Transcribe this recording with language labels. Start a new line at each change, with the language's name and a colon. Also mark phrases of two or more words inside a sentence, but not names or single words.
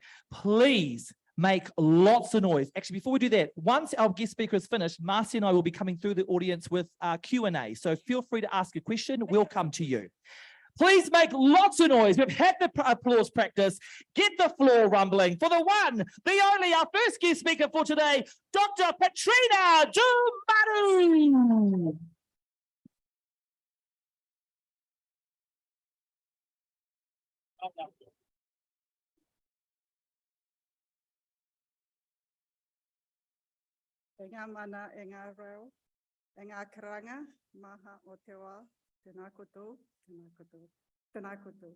English: Please make lots of noise. Actually, before we do that, once our guest speaker is finished, Marcy and I will be coming through the audience with Q&A. So feel free to ask a question. We'll come to you. Please make lots of noise. We've had the applause practice. Get the floor rumbling for the one, the only, our first guest speaker for today, Dr. Petrina Dumaru.
Māori: E ngā mana, e ngā reo, e ngā karanga, maha o te wā, tēnā koutou, tēnā koutou, tēnā koutou.